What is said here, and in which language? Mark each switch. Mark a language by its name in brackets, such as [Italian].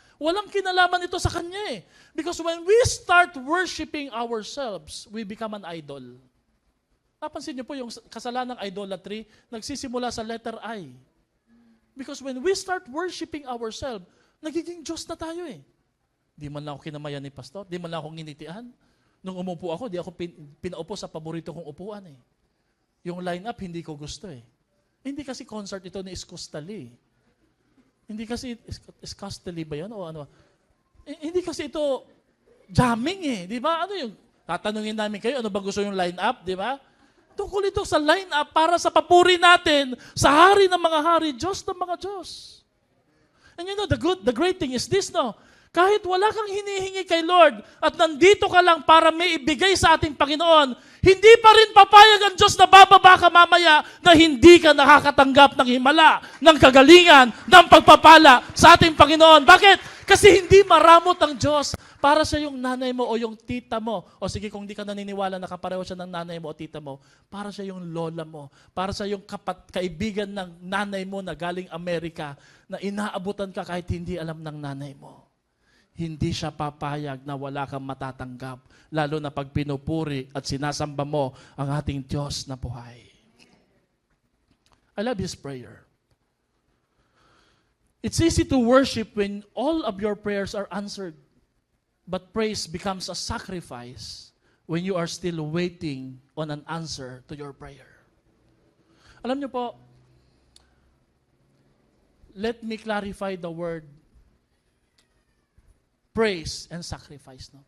[Filipino] Walang kinalaman ito sa Kanya eh. [English] Because when we start worshiping ourselves, we become an idol. [Filipino] Napansin niyo po yung kasalanang idolatry, nagsisimula sa letter I. [English] Because when we start worshiping ourselves, [Filipino] nagiging Diyos na tayo eh. Di man lang ako kinamayan ni pastor, di man lang ako nginitian. Nung umupo ako, di ako pinaupo sa paborito kong upuan eh. Yung line-up, hindi ko gusto eh. Hindi kasi concert ito ni Iskostali. Hindi kasi, Iskostali ba yan o ano? Hindi kasi ito jamming eh, di ba? Ano yung, tatanungin namin kayo, ano ba gusto yung line-up, di ba? Tungkol ito sa line-up para sa papuri natin sa hari ng mga hari, Diyos ng mga Diyos. [English] And you know, the great thing is this, no? [Filipino] Kahit wala kang hinihingi kay Lord at nandito ka lang para may ibigay sa ating Panginoon, hindi pa rin papayag ang Diyos na bababa ka mamaya na hindi ka nakakatanggap ng himala, ng kagalingan, ng pagpapala sa ating Panginoon. Bakit? Kasi hindi maramot ang Diyos para sa yung nanay mo o yung tita mo. O sige, kung di ka naniniwala na kapareho siya ng nanay mo o tita mo, para sa yung lola mo, para sa yung kaibigan ng nanay mo na galing Amerika, na inaabutan ka kahit hindi alam ng nanay mo. Hindi siya papayag na wala kang matatanggap, lalo na pag pinupuri at sinasamba mo ang ating Diyos na buhay. [English] I love His prayer. It's easy to worship when all of your prayers are answered, but praise becomes a sacrifice when you are still waiting on an answer to your prayer. [Filipino] Alam niyo po, [English] let me clarify the word praise and sacrifice. No?